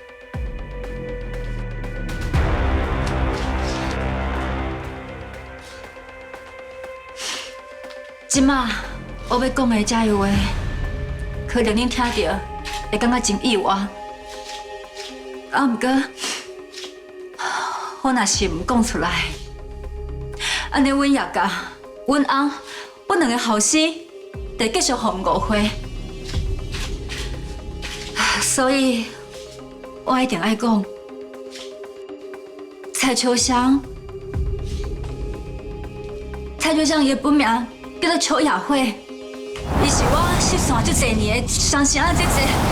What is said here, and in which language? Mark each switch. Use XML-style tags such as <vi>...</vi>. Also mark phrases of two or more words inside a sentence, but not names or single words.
<nan>即马我要讲的这些话，可能恁听到会感觉真意外。啊，毋过我若是唔讲出来，安尼阮叶家、阮翁、阮两个后生，得继续互误会。所以，我一定爱讲，蔡秋香伊的本名叫做邱雅慧，伊是我失散这侪年的双生啊，姐姐。</nan>